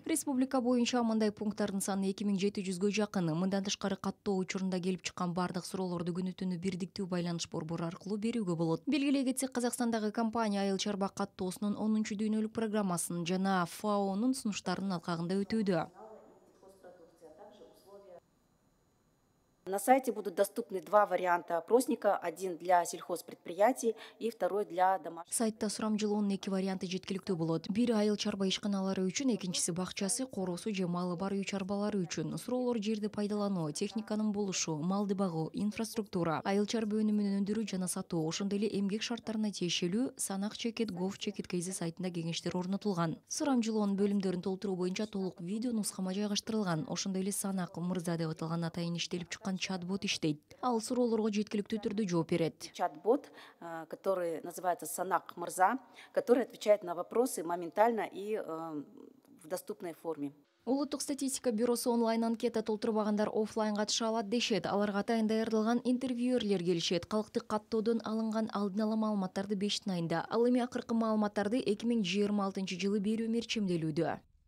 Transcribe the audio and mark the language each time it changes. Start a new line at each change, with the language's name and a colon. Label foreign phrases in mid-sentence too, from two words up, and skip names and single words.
Kyrgyz: Республика боюнча мындай пункттардын саны 2700гө жакын. Мындан тышкары каттоо учурунда келип чыккан бардык суроолорду күнү түнү бирдиктүү байланыш борбору аркылуу берүүгө болот. Белгилей кетсек, Казакстандагы компания айыл чарба каттоосунун 10-дүйнөлүк программасын жана ФАОнун сунуштарынын алкагында өтүүдө.
Russian: На сайте будут доступны два варианта опросника, один для сельхозпредприятий и второй для домашних.
Kyrgyz: Сайтта сурамжылоонун эки варианты жеткиликтүү болот. Бири айыл чарба ишканалары үчүн, экинчиси бакчасы, короосу же малы бар үй чарбалары үчүн. Суроолор жерди пайдалануу, техниканын болушу, малды багуу, инфраструктура, айыл чарба өнүмүн өндүрүү жана сатуу, ошондой эле эмгек шарттарына тиешелүү санак чекит gov.kz сайтында кеңештер орнотулган. Сурамжылоонун бөлүмдөрүн толтуруу боюнча толук видео нускама жайгаштырылган. Ошондой эле санак мырза деп аталган атайын иштелип чыккан чат-бот иштейт. Ал суроолорго жеткиликтүү түрдө жооп берет.
Russian: Чат-бот, который называется Санак Мырза, который отвечает на вопросы моментально и в доступной форме.
Kyrgyz: Улуттук статистика бюросу онлайн анкета толтурбагандар офлайн катыша алат дешет. Аларга атайын даярдалган интервьюерлер келишет. Калктык каттоодон алынган алдын ала маалыматтарды 5 айында. Ал эми акыркы маалыматтарды 2026-жылы берүү мерчимделүүдө.